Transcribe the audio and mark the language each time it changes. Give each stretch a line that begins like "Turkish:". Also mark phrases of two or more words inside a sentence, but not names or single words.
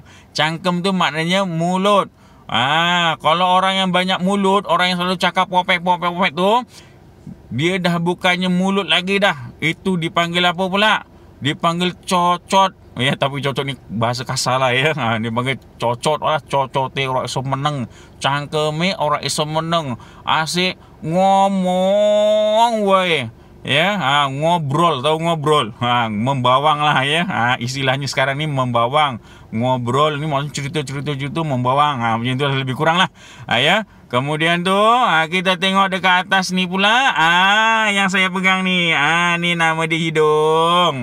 Malay: Cangkem tu maknanya mulut. Kalau orang yang banyak mulut, orang yang selalu cakap popek tu, dia dah bukannya mulut lagi dah. Itu dipanggil apa pula? Dipanggil cocot. Ya, tapi cocot ni bahasa kasar lah ya. Dia panggil cocot lah.
Javanese: Cocote orang iso meneng. Cangkeme orang iso meneng.
Malay: Asyik ngomong weh. Ya, ngobrol, tahu ngobrol. Membawang lah ya. Istilahnya sekarang ni membawang. Ngobrol ni maksudnya cerita membawang. Macam tu lebih kurang lah. Ya. Kemudian tu kita tengok dekat atas ni pula. Yang saya pegang ni. Ni nama dia hidung.